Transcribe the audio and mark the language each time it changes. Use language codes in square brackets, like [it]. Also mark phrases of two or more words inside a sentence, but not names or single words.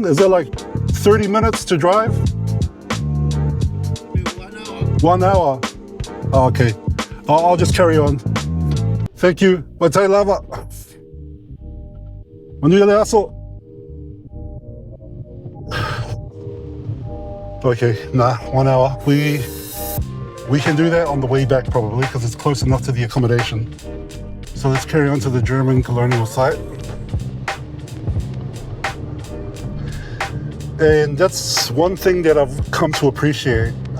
[en] Is it like 30 minutes to drive? 1 hour. Oh, okay. I'll just carry on. Thank you. [sm] Matai lava. Manuele Asau. [en] Okay, nah, 1 hour. We can do that on the way back probably because it's close enough to the accommodation. So let's carry on to the German colonial site. And that's one thing that I've come to appreciate.